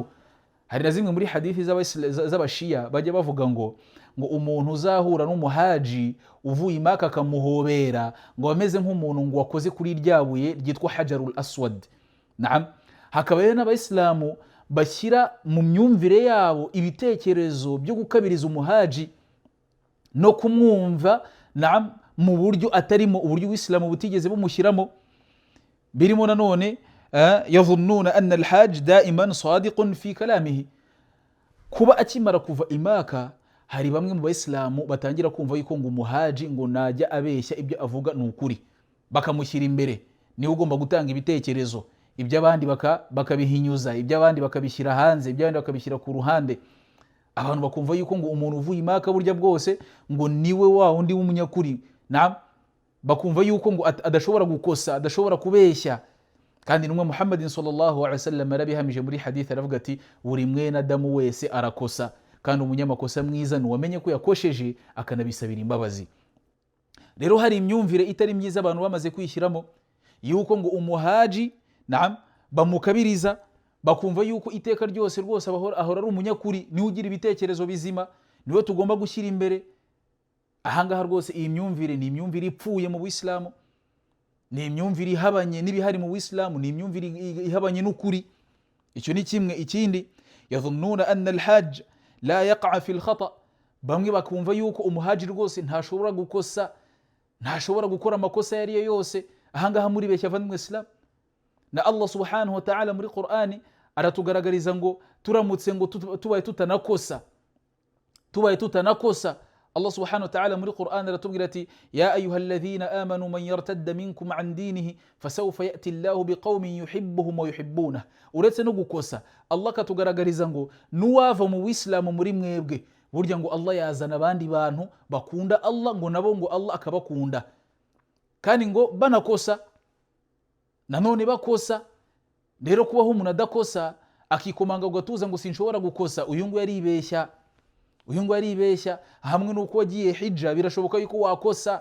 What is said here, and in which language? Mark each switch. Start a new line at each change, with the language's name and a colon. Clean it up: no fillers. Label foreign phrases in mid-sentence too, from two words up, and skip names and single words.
Kinyarwanda: Hari na zimwe muri hadithi z'abashiya bajya bavuga ngo umuntu uzahura n'umuhaji uvuye i Maka akamuhobera ngo ameze nk'umuntu ngo wakoze kuri ryabuye ryitwa Hajarul Aswad. Hakaba rero n'abayisilamu bashyira mu myumvire yabo ibitekerezo byo gukabiriza umuhaji no kumwumva mu buryo atarimo, uburyo Uwisilamu butigeze bumushyiramo. Birimo nanone
Arabic: يظنون أن الحاج دائما صادق في كلامه,
Kinyarwanda: kuba akimara kuva i Maka hari bamwe mu bayisilamu batangira kumva yuko ngo umuhaji ngo najya abeshya ibyo avuga ni ukuri, bakamushyira imbere, niwe ugomba gutanga ibitekerezo, iby'abandi bakabihinyuza, iby'abandi bakabishyira hanze, iby'abandi bakabishyira ku ruhande. Abantu bakumva yuko ngo umuntu uvuye i Maka burya bwose ngo niwe wa undi w'umunyakuri, bakumva yuko ngo adashobora gukosa, adashobora kubeshya. Kandi intumwa Muhammadin
Arabic: صلى الله عليه وسلم
Kinyarwanda: arabihamije muri hadith, aravuga ati buri mwene Adamu wese arakosa, kandi umunyamakosa mwiza nuwamenye ko yakosheje akanabisabira imbabazi. Rero hari imyumvire itari myiza abantu bamaze kwishyiramo yuko ngo umuhaji bamukabiriza, bakumva yuko iteka ryose rwose ahora ari umunyakuri, niwe ugira ibitekerezo bizima, niwe tugomba gushyira imbere. Ahangaha rwose iyi myumvire ni imyumvire ipfuye mu Buislamu, ni imyumvire ihabanye n'ibihari mu Buislamu, ni imyumvire ihabanye n'ukuri. Icyo ni kimwe. Ikindi,
Arabic: يظنون أن الحاج لا يقع في الخطأ,
Kinyarwanda: bamwe bakumva yuko umuhaji rwose ntashobora gukosa, ntashobora gukora amakosa yari yose. Ahangaha muri beshya avandimwe Islam. Na
Arabic: الله سبحانه وتعالى
Kinyarwanda: muri Qur'ani aratugaragariza ngo turamutse ngo tubaye tutanakosa,
Arabic: الله سبحانه وتعالى
Kinyarwanda: muri Qur'an aratubwira ati
Arabic: يا أيها الذين آمنوا من يرتد منكم عن دينه فسوف يأتي الله بقوم يحبهم ويحبونه.
Kinyarwanda: Uretse no gukosa, Allah katugaragariza ngo nuwava mu Buislamu muri mwebwe burya ngo Allah yazana abandi bantu bakunda Allah, ngo nabo ngo Allah akabakunda. Kandi ngo banakosa nanone bakosa. Rero kubaho umuntu adakosa akikomanga ugatuza ngo sinshobora gukosa, uyu ngo yaribeshya, hamwe nuko wagiye hijja birashoboka yuko wakosa.